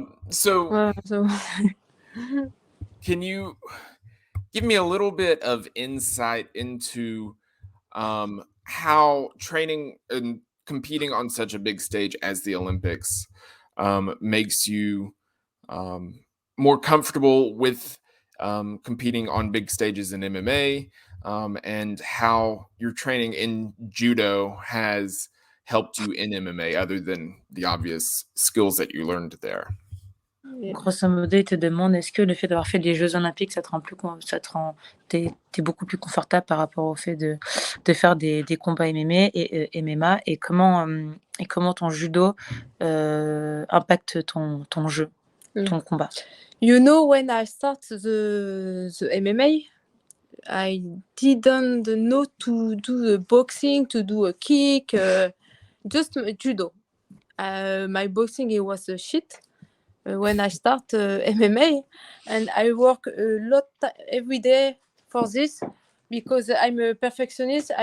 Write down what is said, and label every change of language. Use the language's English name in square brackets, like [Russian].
[English] So can you give me a little bit of insight into how training and competing on such a big stage as the Olympics makes you more comfortable with competing on big stages in MMA, and how your training in judo has helped you in MMA, other than the obvious skills that you learned there? [French] Grosso modo, il te demande est-ce que le fait d'avoir fait les Jeux Olympiques, ça te rend t'es beaucoup plus confortable par rapport au fait de faire des combats MMA et comment ton judo impacte ton jeu, ton combat. [English] You know, when I start the MMA, I didn't know to do the boxing, to do a kick, just judo. My boxing, it was a shit when I start MMA, and I work a lot every day for this because I'm a perfectionist.